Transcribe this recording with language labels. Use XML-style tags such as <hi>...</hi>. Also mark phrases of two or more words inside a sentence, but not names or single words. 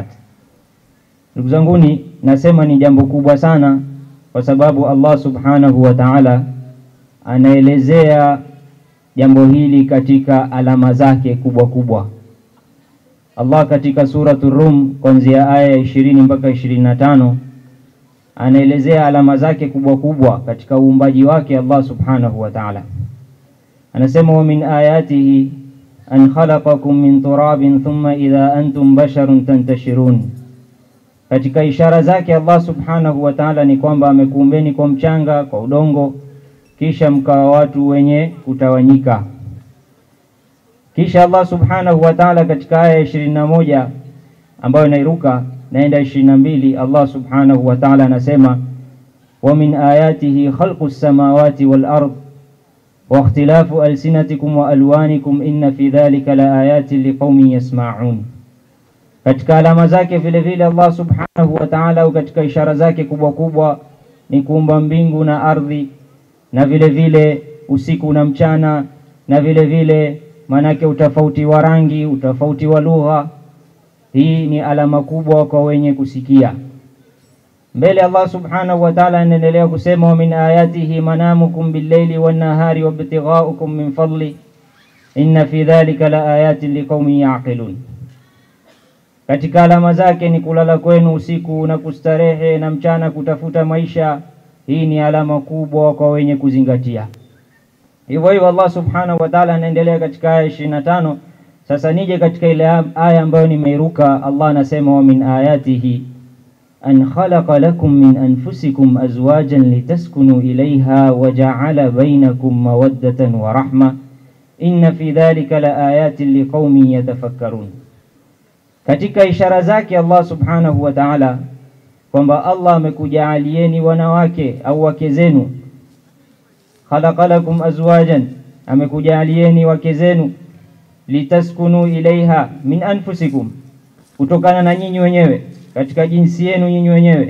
<sw>Ndugu zanguni, nasema ni jambo kubwa sana kwa sababu Allah</sw> <ar>سبحانه وتعالى</ar> <sw>anaelezea jambo hili katika alama zake kubwa kubwa. Allah katika suratul Rum kuanzia aya 20 mpaka 25 anaelezea alama zake kubwa kubwa katika uumbaji wake Allah</sw> <ar>سبحانه وتعالى. anasema ومن آياته أن خلقكم من تراب ثم إذا أنتم بشر تنتشرون.</ar> <sw>Katika ishara zake Allah</sw> <ar>سبحانه وتعالى</ar> <sw>ni kwamba amekuumbeni kwa mchanga, kwa udongo, kisha mkawa watu wenye kutawanyika. Kisha Allah</sw> <ar>سبحانه وتعالى</ar> <sw>katika aya 21 ambayo inairuka naenda 22, Allah</sw> <ar>سبحانه وتعالى</ar> <sw>anasema</sw> <ar>ومن آياته خلق السماوات والأرض واختلاف ألسنتكم وألوانكم إن في ذلك لآيات لقوم يسمعون.</ar> <sw>Katika alama zake vile vile Allah</sw> <ar>سبحانه وتعالى,</ar> <sw>katika ishara zake kubwa kubwa ni kuumba mbingu na ardhi, na vile vile usiku na mchana, na vile vile manake utafauti wa rangi, utafauti wa lugha. Hii ni alama kubwa kwa wenye kusikia.</sw> <ar>Mbele Allah سبحانه وتعالى</ar> <sw>anaendelea kusema</sw> <ar>ومن آياته منامكم بالليل والنهار وابتغاؤكم من فضله إن في ذلك لآيات لقوم يعقلون.</ar> <sw>Katika alama zake ni kulala kwenu usiku na kustarehe, na mchana kutafuta maisha. Hii ni alama kubwa kwa wenye kuzingatia. Hivyo hivyo Allah</sw> <ar>سبحانه وتعالى</ar> <sw>anaendelea katika aya 25. Sasa nije katika ile aya ambayo nimeiruka.</sw> <ar>Allah anasema ومن آياته أن خلق لكم من أنفسكم أزواجا لتسكنوا إليها وجعل بينكم مودة ورحمة إن في ذلك لآيات لقوم يتفكرون.</ar> <sw>Katika ishara zake Allah</sw> <ar>سبحانه وتعالى</ar> <sw>kwamba Allah amekujaalieni wanawake au wake zenu.</sw> <ar>خلق لكم أزواجا,</ar> <sw>amekujaalieni wake zenu,</sw> <ar>لتسكنوا إليها من أنفسكم,</ar> <sw>kutokana na nyinyi wenyewe, katika jinsi yenu nyinyi wenyewe.</sw>